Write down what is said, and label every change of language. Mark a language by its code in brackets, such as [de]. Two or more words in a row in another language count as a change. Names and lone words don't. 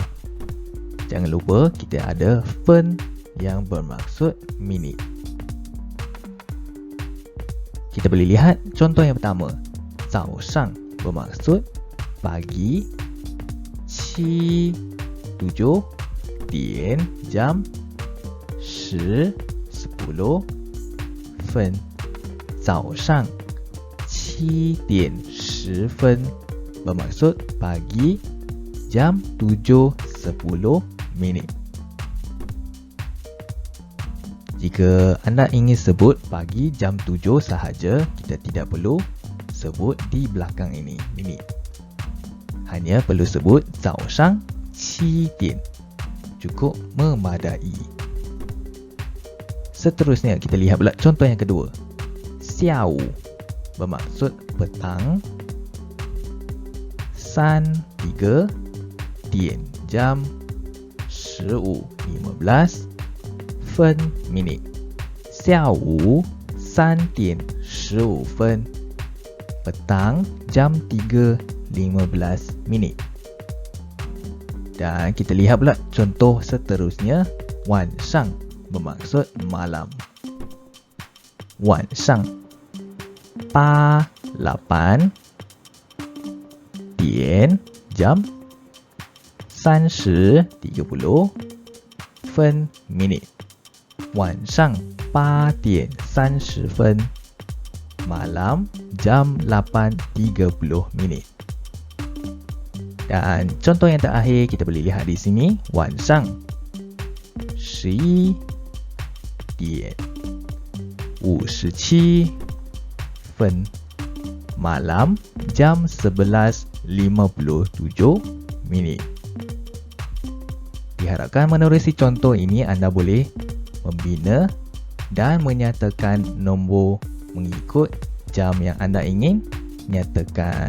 [ms] Jangan lupa kita ada fen yang bermaksud minit. Kita boleh lihat contoh yang pertama. 早上 bermaksud pagi, 7, 7 点 jam, 10, 10 分. [zh] 早上7点10分 [ms] bermaksud pagi jam 7.10 minit. Jika anda ingin sebut pagi jam 7 sahaja, kita tidak perlu sebut di belakang ini minit. Hanya perlu sebut [zh] 早上7点, [ms] cukup memadai. Seterusnya kita lihat pula contoh yang kedua. 下午 bermaksud petang, 3, 3 点 jam, 15, 15 分 minit. [zh] 下午3点15分 [ms] petang jam 3.15 minit. Dan kita lihat pula contoh seterusnya. 晚上 bermaksud malam. [zh] 晚上8, 8 点 [ms] jam, 30, 30 分 minit. [zh] 晚上8点30分 [ms] malam jam 8.30 minit. Dan contoh yang terakhir kita boleh lihat di sini. [zh] 晚上11点57分 [ms] malam jam 11.57 minit. Diharapkan menerusi contoh ini anda boleh membina dan menyatakan nombor mengikut jam yang anda ingin nyatakan.